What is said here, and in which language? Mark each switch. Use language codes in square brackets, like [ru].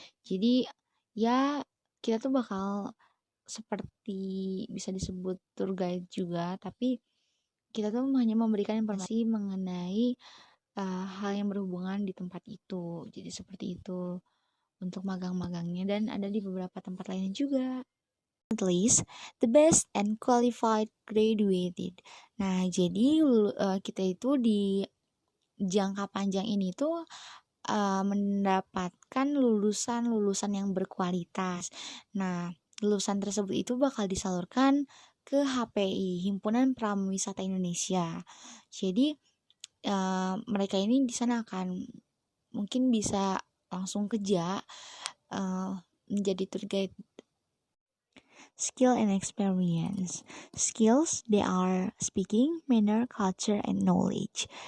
[id] Jadi ya kita tuh bakal seperti bisa disebut tour guide juga, tapi kita tuh hanya memberikan informasi mengenai hal yang berhubungan di tempat itu. Jadi seperti itu untuk magang-magangnya dan ada di beberapa tempat lainnya juga. [en] At least the best and qualified graduated. [id] Nah, jadi kita itu di jangka panjang ini tuh mendapatkan lulusan-lulusan yang berkualitas. Nah, lulusan tersebut itu bakal disalurkan ke HPI, Himpunan Pramuwisata Indonesia. Jadi mereka ini di sana akan mungkin bisa langsung kerja menjadi tour guide. [en] Skill and experience. Skills, they are speaking, manner, culture, and knowledge.